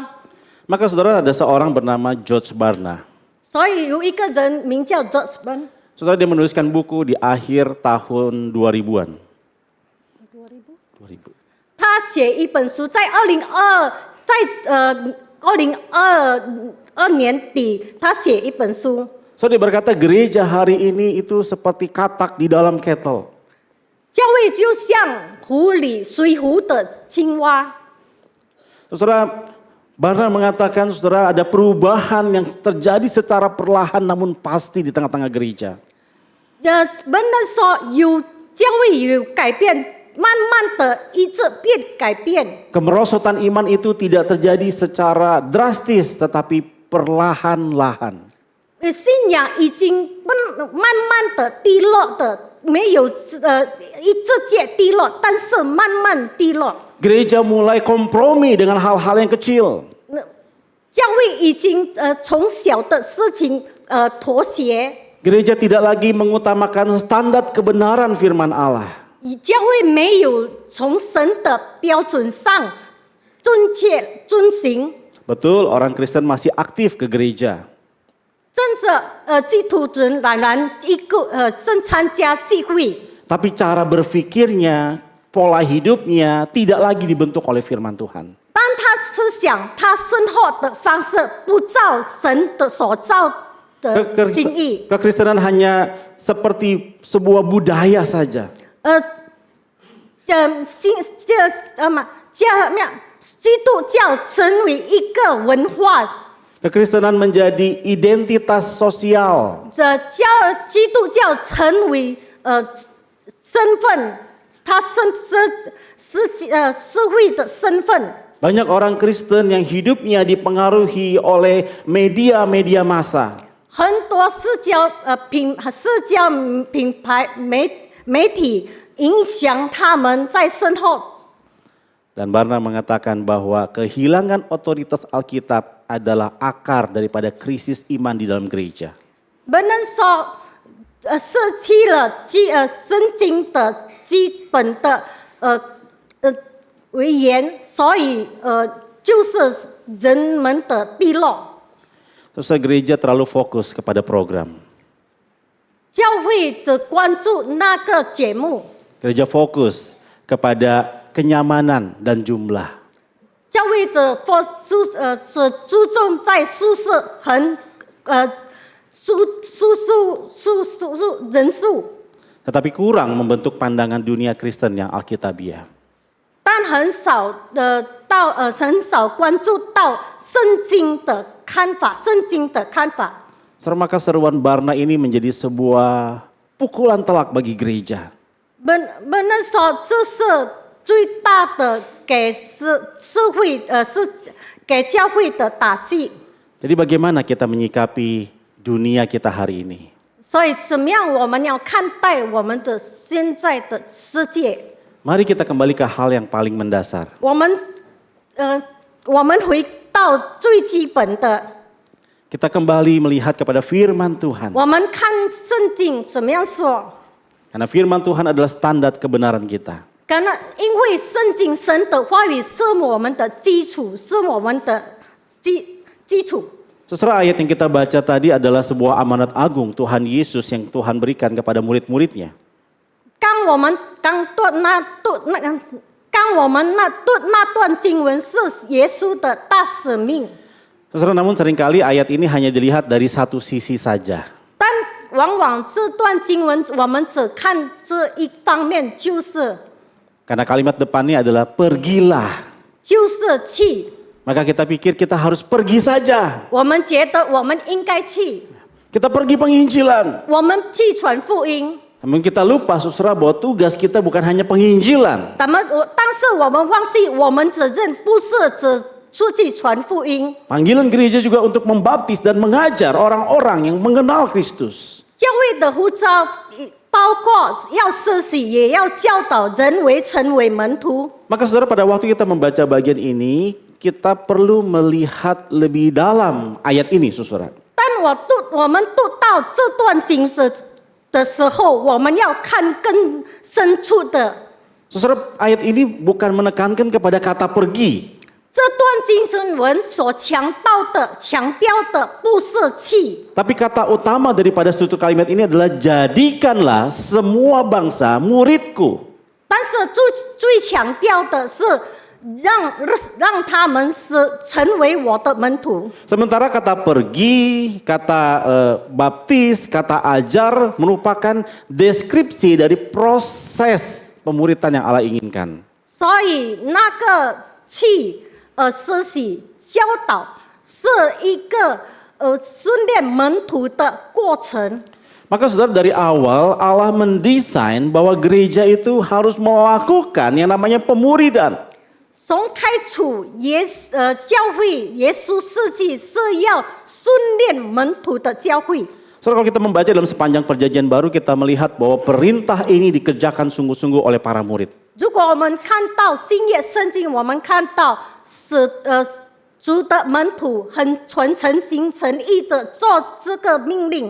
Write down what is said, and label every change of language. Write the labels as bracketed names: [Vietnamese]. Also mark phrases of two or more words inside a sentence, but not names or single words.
[Indonesian] Maka saudara ada seorang bernama George Barna. [Chinese] 所以有一个人名叫 George Barna， [Indonesian] Saudara dia menuliskan buku di akhir tahun 2000-an. 2000. [Chinese] 他写一本书，在2022年底，他写一本书。 [Indonesian] Saudara dia berkata gereja hari ini itu seperti katak di dalam kettle. [Chinese] 教会就像水壶的青蛙。 [Indonesian] Saudara Barna mengatakan saudara ada perubahan yang terjadi secara perlahan namun pasti di tengah-tengah gereja. [Chinese] 本来说教会有改变，慢慢的一直改变。 [Indonesian] Kemerosotan iman itu tidak terjadi secara drastis tetapi perlahan-lahan. [Chinese] 信仰已经慢慢的低落的，没有直接低落，但是慢慢低落。 [Indonesian] Gereja mulai kompromi dengan hal-hal yang kecil. [Chinese] 教会已经从小的事情妥协。 [Indonesian] Gereja tidak lagi mengutamakan standar kebenaran firman Allah. [Chinese] 教会没有从神的标准上遵行。 [Indonesian] Betul, orang Kristen masih aktif ke gereja. [Chinese] 真的基督徒仍然正参加聚会。 [Indonesian] Tapi cara berpikirnya, pola hidupnya tidak lagi dibentuk oleh firman Tuhan. [Chinese] 当他思想、他生活的方式不照神的所造的心意， [Indonesian] Kekristenan hanya seperti sebuah budaya saja. [Chinese] 基督教成为一个文化。 [Indonesian] Kekristenan menjadi identitas sosial. [Chinese] 基督教成为身份，他社会的身份。 [Indonesian] Banyak orang Kristen yang hidupnya dipengaruhi oleh media-media massa. [Chinese] 很多社交品牌媒体影响他们在生活。 [Indonesian] Dan Barna mengatakan bahwa kehilangan otoritas Alkitab adalah akar daripada krisis iman di dalam gereja. [Chinese] 不能说舍弃了圣经的基本的为言，所以就是人们的低落。 [Indonesian] Terus gereja terlalu fokus kepada program. [Chinese] 教会只关注那个节目， [Indonesian] Gereja fokus kepada kenyamanan dan jumlah. [Chinese] 教会只注重在舒适和人数， [Indonesian] Tetapi kurang membentuk pandangan dunia Kristen yang Alkitabiah. [Chinese] 但很少关注到圣经的看法。 [Indonesian] Maka seruan Barna ini menjadi sebuah pukulan telak bagi gereja. [Chinese] 本人说，这是最大的给教会的打击。 [Indonesian] Jadi bagaimana kita menyikapi dunia kita hari ini? [Chinese] 所以，怎么样我们要看待我们的现在的世界？ [Indonesian] Mari kita kembali ke hal yang paling mendasar. [Chinese] 我们回到最基本的， [Indonesian] Kita kembali melihat kepada firman Tuhan. [Chinese] 我们看圣经怎么样说？ [Indonesian] Karena firman Tuhan adalah standar kebenaran kita. [Chinese] 因为圣经神的话语是我们的基础，是我们的基础。 [Indonesian] Saudara, ayat yang kita baca tadi adalah sebuah amanat agung Tuhan Yesus yang Tuhan berikan kepada murid-muridnya. [Chinese] 当我们读那段经文是耶稣的大使命。 [Indonesian] Saudara, namun seringkali ayat ini hanya dilihat dari satu sisi saja. [Chinese] 但往往这段经文我们只看这一方面，就是 [Indonesian] Karena kalimat depannya adalah pergilah. [Chinese] 就是去。 [Indonesian] Maka kita pikir kita harus pergi saja. [Chinese] 我们觉得我们应该去， [Indonesian] Kita pergi penginjilan. [Chinese] 我们去传福音。 [Indonesian] Namun kita lupa saudara bahwa tugas kita bukan hanya penginjilan. [Chinese] 但是我们忘记，我们责任不是只出去传福音。 [Indonesian] Panggilan gereja juga untuk membaptis dan mengajar orang-orang yang mengenal Kristus. [Chinese] 教会的呼召包括要施洗，也要教导人成为门徒。 [Indonesian] Maka saudara, pada waktu kita membaca bagian ini, kita perlu melihat lebih dalam ayat ini, saudara. [Chinese] 但我们读到这段经的时候，我们要看更深处的。 [Indonesian] Saudara, ayat ini bukan menekankan kepada kata pergi. [Chinese] 这段经文所强调的不是去， [Indonesian] Tapi kata utama daripada struktur kalimat ini adalah jadikanlah semua bangsa muridku. [Chinese] 但是最强调的是让他们成为我的门徒。 [Indonesian] Sementara kata pergi, kata baptis, kata ajar merupakan deskripsi dari proses pemuridan yang Allah inginkan. [Chinese] 所以那个去施洗教导是一个训练门徒的过程。 [Indonesian] Maka saudara, dari awal Allah mendesain bahwa gereja itu harus melakukan yang namanya pemuridan. [Chinese] 从开始教会耶稣设计是要训练门徒的教会。 [Indonesian] Saudara, kalau kita membaca dalam sepanjang perjanjian baru, kita melihat bahwa perintah ini dikerjakan sungguh-sungguh oleh para murid. [Chinese] 如果我们看到新约圣经，我们看到主的门徒很诚心诚意的做这个命令。